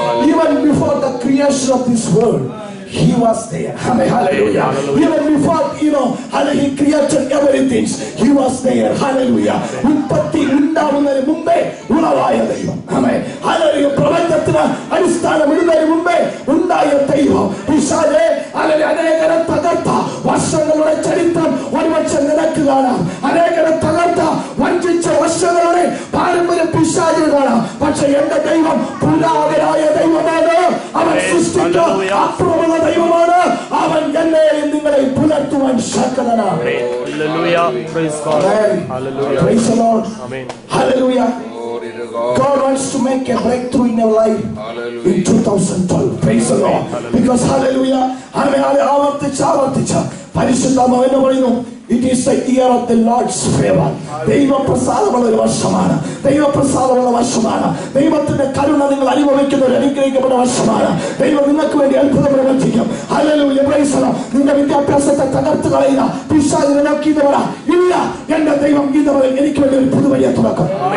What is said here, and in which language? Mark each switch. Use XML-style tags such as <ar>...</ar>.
<en>Even before the creation of this world, He was there. Hallelujah. Even before, he created everything, He was there. Hallelujah.</en> <ml>ഉൽപ്പത്തി ഉണ്ടാവുന്നതിന് മുമ്പേ ഉളവായ ദൈവം. Hallelujah. പ്രപഞ്ചത്തിന് അടിസ്ഥാനം ഇടുന്നതിന് മുമ്പേ ഉണ്ടായ ദൈവം. പിശാചേ, അനേകരെ തകർത്ത വർഷങ്ങളുടെ ചരിത്രം ഒരുപക്ഷെ നിനക്ക് കാണാം. അനേകരെ തകർത്ത വഞ്ചിച്ച വർഷങ്ങളുടെ പാരമ്പര്യം പിശാചിന് കാണാം. പക്ഷെ എന്റെ ദൈവം പുരാതനായ ദൈവമാണ്. അവൻ സൃഷ്ടിച്ച അപ്പുറമുള്ള ദൈവമാണ്. ആ അവൻ എന്നെയും നിങ്ങളെ പുലർത്തുവാൻ ശക്തനാണ്.</ml> <en>Hallelujah. Praise God. Hallelujah. Praise the Lord. Amen. Hallelujah. God wants to make a breakthrough in your life in 2012. Praise the Lord. Because hallelujah,</en> <ml>ആവർത്തിച്ച് പരിശുദ്ധാത്മാവ് എന്ന് പറയുന്നു,</ml> <en>it is the year of the Lord's favor.</en> <ml>ദൈവപ്രസാദമുള്ള ഒരു വർഷമാണ്. ദൈവപ്രസാദമുള്ള വർഷമാണ്. ദൈവത്തിന്റെ കരുണ നിങ്ങൾ അനുഭവിക്കുന്ന ഒരു അനുഗ്രഹിക്കപ്പെട്ട വർഷമാണ്. ദൈവം നിങ്ങൾക്ക് വേണ്ടി അത്ഭുതം പ്രവർത്തിക്കും. ഹല്ലേലൂയ.</ml> <en>Praise the Lord.</en> <ml>നിന്റെ വിദ്യാഭ്യാസത്തെ തകർത്ത് കളയുന്ന പിശാചിനെ നോക്കിയവരാ ഇല്ല, എന്റെ ദൈവം ഇതുവരെ എനിക്ക് വേണ്ടി ഒരു പുതുവഴിയെ തുറക്കും.</ml>